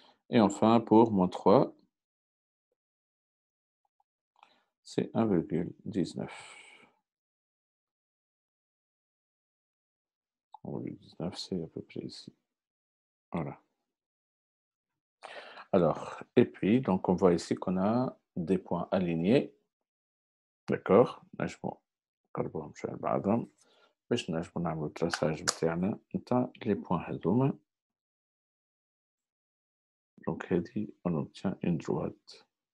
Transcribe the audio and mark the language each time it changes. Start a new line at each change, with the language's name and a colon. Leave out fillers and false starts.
French: Et enfin, pour moins 3, c'est 1,19. 1,19, c'est à peu près ici. Voilà. Alors, et puis, donc on voit ici qu'on a des points alignés. D'accord.
Arabic: نجمو نقربوهم شوية لبعضهم باش نجمو نعملو التراساج نتاعنا نتاع لي بوان هاذوما. دونك هادي
French: on obtient une droite.